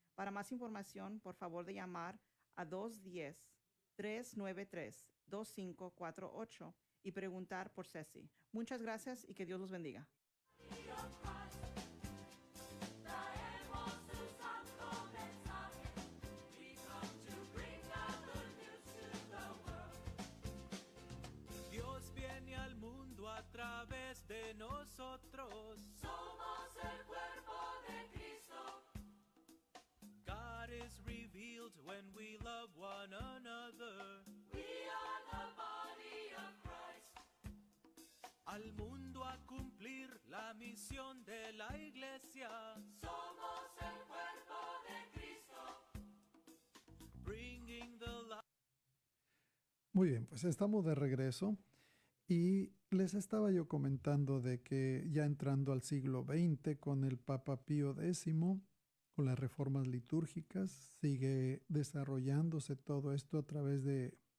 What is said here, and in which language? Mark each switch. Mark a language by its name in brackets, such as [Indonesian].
[Spanish] Para más información, por favor de llamar a 210-393-2548 y preguntar por Ceci. Muchas gracias y que Dios los bendiga. Traemos su santo mensaje. [English] We come to bring the good news to the world. [Spanish] Dios viene al mundo a través de nosotros. Somos el cuerpo de Cristo. [English] God is revealed when we love one another. We are the body of Christ. [Spanish] Al mundo a cumplir la misión de la iglesia. Somos el cuerpo de Cristo. [English] Bringing the light. [Spanish] Muy bien, pues estamos de regreso y les estaba yo comentando de que ya entrando al siglo XX con el Papa Pío X, con las reformas litúrgicas, sigue desarrollándose todo esto a través de